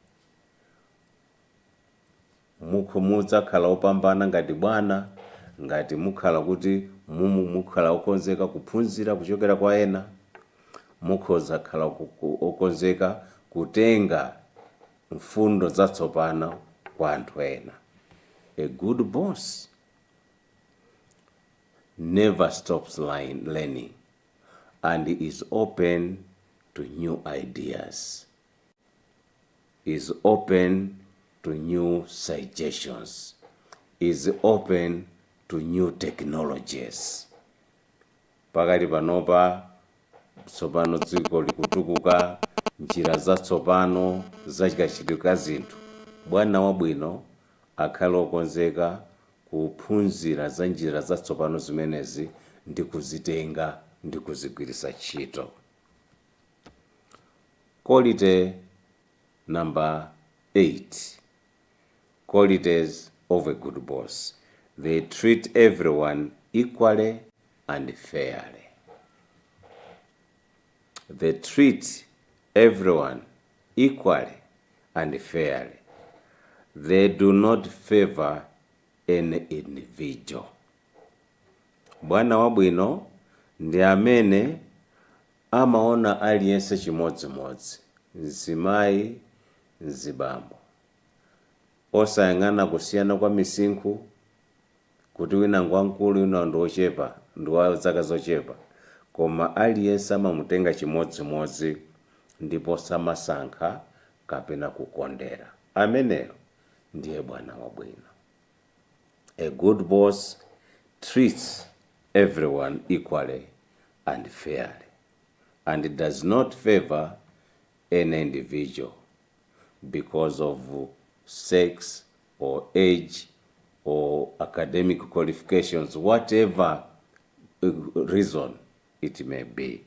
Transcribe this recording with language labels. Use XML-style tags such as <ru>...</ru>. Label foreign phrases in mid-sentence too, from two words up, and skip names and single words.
<ny>Mudzakhala opambana ngati bwana, ngati mukhala kuti mukhala okonzeka kuphunzira kuchokera kwa ena, mukhoza khala okonzeka kutenga mfundo zatsopano kwa anthu ena.</ny> <en>A good boss never stops learning and is open to new ideas, is open to new suggestions, is open to new technologies.</en> <ny>Pakati panopa tsopano dziko likutukuka, njira zatsopano zachikachitika zinthu. Bwana wabwino akhala okonzeka kuphunzira za njira zatsopano zimenezi ndi kuzitenga ndi kuzigwiritsa ntchito.</ny> <en>Quality number 8. Qualities of a good boss. They treat everyone equally and fairly. They treat everyone equally and fairly. They do not favor any individual.</en> <ny>Bwana wabwino ndi amene amaona aliyense chimodzimodzi, mzimayi, mzibambo, osayang'ana kusiyana kwa misinkhu, kuti wina ngwankulu wina ndi ochepa, ndi wa zaka zochepa, koma aliyense amamutenga chimodzimodzi ndipo samasankha kapena kukondera. Ameneyo ndiye bwana wabwino.</ny> <en>A good boss treats everyone equally and fairly, and it does not favor any individual because of sex or age or academic qualifications, whatever reason it may be.</en>